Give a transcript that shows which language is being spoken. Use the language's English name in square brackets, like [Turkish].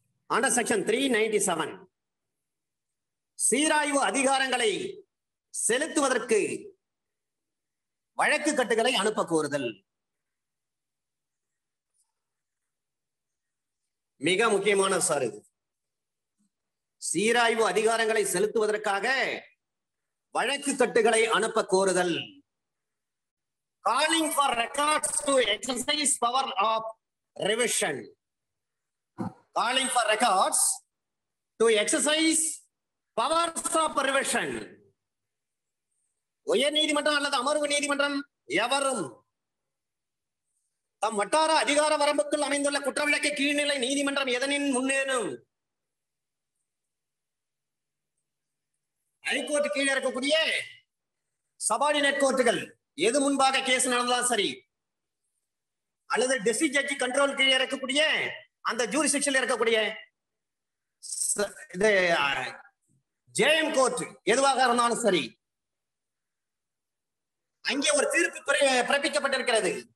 [English] Under section 397 [Tamil] சீராய்வு அதிகாரங்களை செலுத்துவதற்கு வழக்கு கட்டுகளை அனுப்ப கோருதல். மிக முக்கியமான சார் இது. சீராய்வு அதிகாரங்களை செலுத்துவதற்காக வழக்கு கட்டுகளை அனுப்ப கோருதல். [English] Calling for records to exercise power of revision. Calling for records to exercise powers of revision. [Tamil] உயர் நீதிமன்றம் அல்லது அமர்வு நீதிமன்றம் எவரும் தம் வட்டார அதிகார வரம்புக்குள் அமைந்துள்ள குற்றவிலக்கு கீழ்நிலை நீதிமன்றம் எதனின் முன்னேனும் ஹைகோர்ட் கீழே இருக்கக்கூடிய சபார்டினேட் கோர்ட்டுகள் எது முன்பாக கேஸ் நடந்தாலும் சரி, அல்லது டிஸ்ட்ரிக்ட் ஜட்ஜி கண்ட்ரோல் கீழே இருக்கக்கூடிய அந்த ஜூரிஸ்டிக்ஷன்ல இருக்கக்கூடிய இது ஜேஎம் கோர்ட் எதுவாக இருந்தாலும் சரி, அங்கே ஒரு தீர்ப்பு பிறப்பிக்கப்பட்டிருக்கிறது.